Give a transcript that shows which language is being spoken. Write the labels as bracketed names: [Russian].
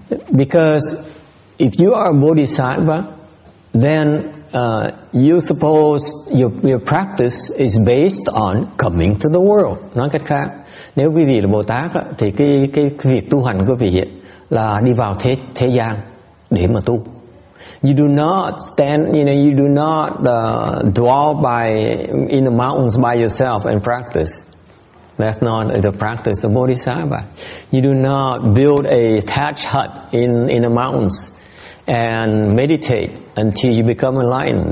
[English] Because if you are a Bodhisattva, then you suppose your practice is based on coming to the world. [Vietnamese] Nói cách khác, nếu quý vị là Bồ Tát thì cái việc tu hành của quý vị là đi vào thế gian để mà tu. [English] You do not stand, you do not dwell in the mountains by yourself and practice. That's not the practice of Bodhisattva. You do not build a thatched hut in the mountains and meditate until you become enlightened.